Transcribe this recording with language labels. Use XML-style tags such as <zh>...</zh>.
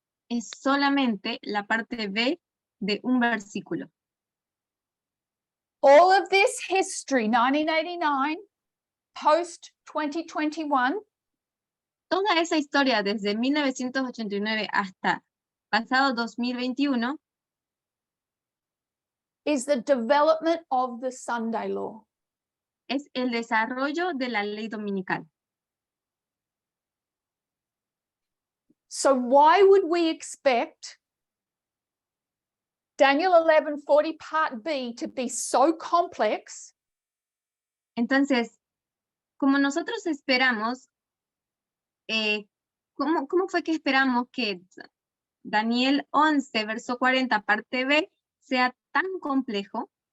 <es>Es solamente la parte B de un versículo.</es> <en>All of this history, 1989, post 2021,</en> <es>Toda esa historia desde 1989 hasta pasado 2021</es> <en>is the development of the Sunday law.</en> <es>es el desarrollo de la ley dominical.</es> <en>So why would we expect Daniel 11:40 part B to be so complex</en> <es>Entonces, como nosotros esperamos, ¿cómo fue que esperamos que Daniel 11, verso 40, parte B, sea tan complejo?</es>